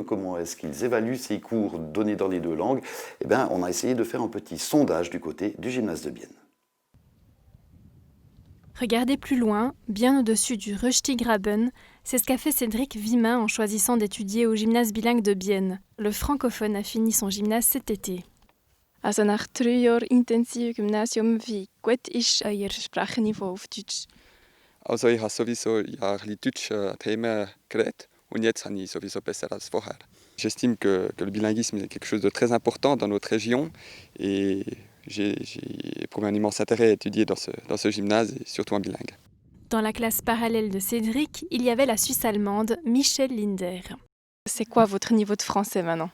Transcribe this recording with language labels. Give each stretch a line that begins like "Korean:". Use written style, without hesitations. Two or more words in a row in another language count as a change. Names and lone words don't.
French: Comment est-ce qu'ils évaluent ces cours donnés dans les deux langues? Eh bien, on a essayé de faire un petit sondage du côté du gymnase de Bienne. Regardez plus loin, bien au-dessus du Röstigraben, c'est ce qu'a fait Cédric Vimin en choisissant d'étudier au gymnase bilingue de Bienne. Le francophone a fini son gymnase cet été.
German: Also nach 3 Jahren intensiv Gymnasium, wie gut ist euer Sprachniveau auf Deutsch? Also ich habe sowieso ja, ein bisschen Deutsch Themen geredet und jetzt habe ich sowieso besser als vorher.
French: J'estime que le bilinguisme est quelque chose de très important dans notre région et j'ai éprouvé un immense intérêt à étudier dans ce gymnase et surtout en bilingue. Dans la classe parallèle de Cédric, il y avait la Suisse allemande Michel Linder. C'est quoi votre niveau de français maintenant?